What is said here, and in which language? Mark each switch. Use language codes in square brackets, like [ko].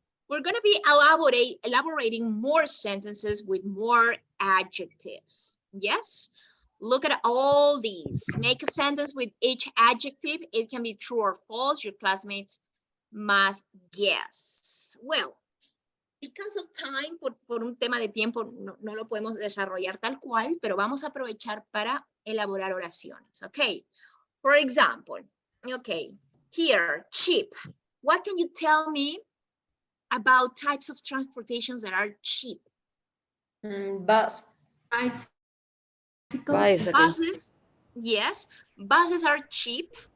[en] We're going to be elaborating more sentences with more adjectives. Yes. Look at all these. Make a sentence with each adjective. It can be true or false. Your classmates must guess. Well, because of time, [es] por un tema de tiempo, no lo podemos desarrollar tal cual, pero vamos a aprovechar para elaborar oraciones. [en] Okay. For example, okay, here, cheap. What can you tell me about types of transportations that are cheap? Bus. Bicycle. Buses, yes, buses are cheap.